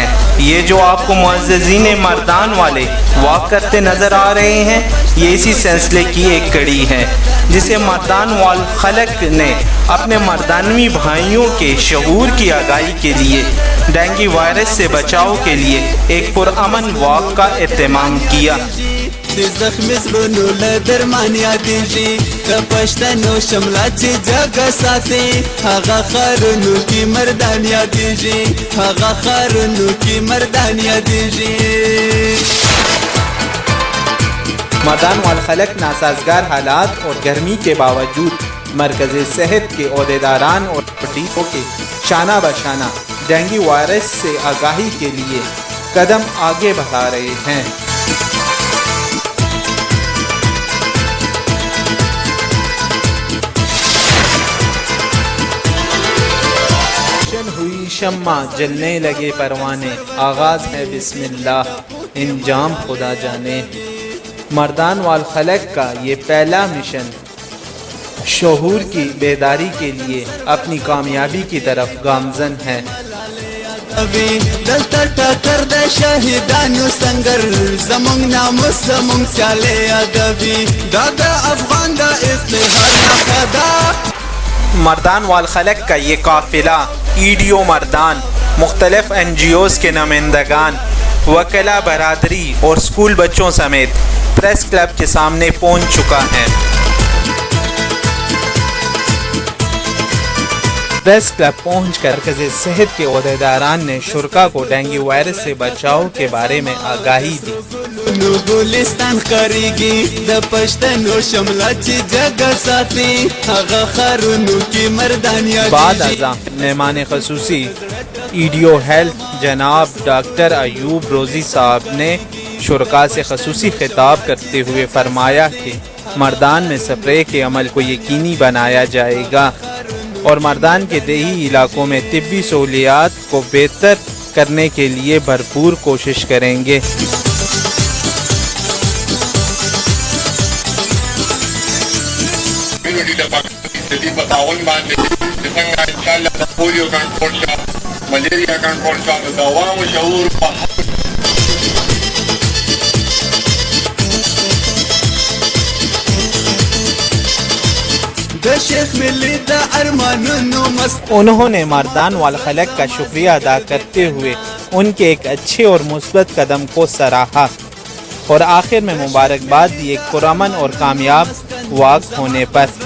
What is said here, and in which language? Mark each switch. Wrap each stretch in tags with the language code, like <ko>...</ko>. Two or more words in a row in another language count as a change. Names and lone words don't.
<ur>یہ جو آپ کو معززین مردان والے واک کرتے نظر آ رہے ہیں، یہ اسی سلسلے کی ایک کڑی ہے جسے مردان وال خلق نے اپنے مردانوی بھائیوں کے شعور کی آگاہی کے لیے ڈینگی وائرس سے بچاؤ کے لیے ایک پرامن واک کا اہتمام کیا۔</ur> <ps>زخمی زړونو له درمان یادېږي، د پښتنو شمله چې جګه ساتي، هغه ښارونو کې مردان یادېږي، هغه ښارونو کې مردان یادېږي۔</ps> <ur>مردان وال خلق ناسازگار حالات اور گرمی کے باوجود مرکز صحت کے عہدیداران اور ڈیپو کے شانہ بشانہ ڈینگی وائرس سے آگاہی کے لیے قدم آگے بڑھا رہے ہیں۔ ہوئی شمع جلنے لگے پروانے، آغاز ہے بسم اللہ، انجام خدا جانے۔ مردان وال خلق کا یہ پہلا مشن شعور کی بیداری کے لیے اپنی کامیابی کی طرف گامزن ہے۔</ur> <ps>دلته ټکر د شهیدانو سنگر، زمونږ ناموس زمونږ سیالي یادوي، دا د افغان د افتخار نښه ده۔</ps> <ur>مردان وال خلق کا یہ قافلہ ای ڈی او مردان، مختلف این جی اوز کے نمائندگان، وکلاء برادری اور اسکول بچوں سمیت پریس کلب کے سامنے پہنچ چکا ہے۔ پریس کلب پہنچ کر مرکز صحت کے عہدیداران نے شرکا کو ڈینگی وائرس سے بچاؤ کے بارے میں آگاہی دی۔</ur> <ps>گلستان خریگی د پښتنو شمله چې جګه ساتي، هغه ښارونو کې مردان یادېږي۔</ps> <ur>بعد ازاں مہمان خصوصی ای ڈی او ہیلتھ جناب ڈاکٹر ایوب روزی صاحب نے شرکا سے خصوصی خطاب کرتے ہوئے فرمایا کہ مردان میں سپرے کے عمل کو یقینی بنایا جائے گا اور مردان کے دیہی علاقوں میں طبی سہولیات کو بہتر کرنے کے لیے بھرپور کوشش کریں گے۔</ur> <ps>د دې په تعاون باندې د څنګه ان شاء الله د پولیو کنټرول شو، ملیریا کنټرول شو، د عوامو شعور</ps> <ur>انہوں نے مردان والخلق کا شکریہ ادا کرتے ہوئے ان کے ایک اچھے اور مثبت قدم کو سراہا اور آخر میں مبارکباد دی ایک پرامن اور کامیاب واقع ہونے پر۔</ur>